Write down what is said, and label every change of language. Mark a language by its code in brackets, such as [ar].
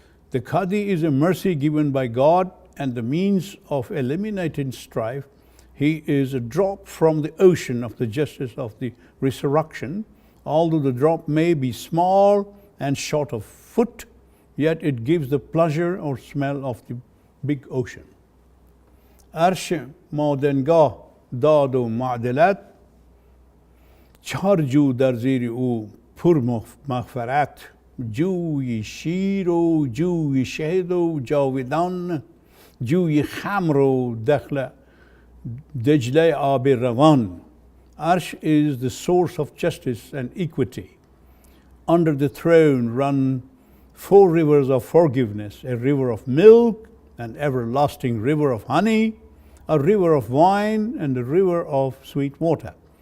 [en] The Qadi is a mercy given by God and the means of eliminating strife. He is a drop from the ocean of the justice of the resurrection. Although the drop may be small and short of foot, yet it gives the pleasure or smell of the big ocean. [fa] عرش مادنگاه داد و معدلت، چهار جو در زیر او پر مغفرت. جوی شیر و جوی شهد و جاودان، جوی خمر و دجله آب روان. [en] Arsh is the source of justice and equity. Under the throne run 4 rivers of forgiveness, a river of milk, an everlasting river of honey, a river of wine, and a river of sweet water.